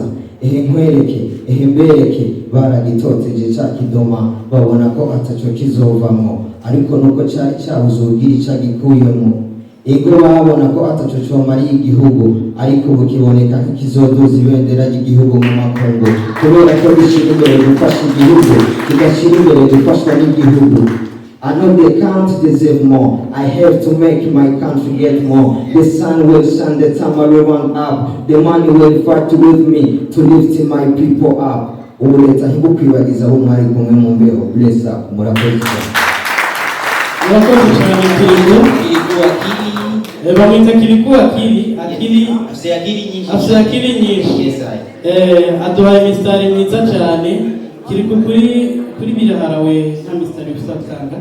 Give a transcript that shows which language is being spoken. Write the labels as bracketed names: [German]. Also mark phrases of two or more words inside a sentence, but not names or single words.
[Rundi] ehe nkwereke ehe mbereke baragitoteje cya kidoma babona ko ataco kizovamo ariko nuko cyari cyabuze ubwira icyo gikuyemo. ego babona ko ataco comariye igihugu ariko ubu kiboneka nk'ikizoduza ibendera ry'igihugu mu makungu kubera ko gishyira imbere gufasha igihugu kigashyira imbere gufashwa n'igihugu. [English] I know they can't deserve more. I have to make my country get more. The sun will shine, the time will run up. The money will fight with me to lift my people up. [Rundi] Ubu leta ntibukwibagiza abo mwari kumwe mu mbeho. [English] Bless up. [Rundi] Murakoze cyane. Murakoze cyane Kiriku. Bamwita Kiriku akili afite akili nyinshi. Aduhaye imisitari myiza cyane. Kiriku kuri biraharawe nta misitari usatanga.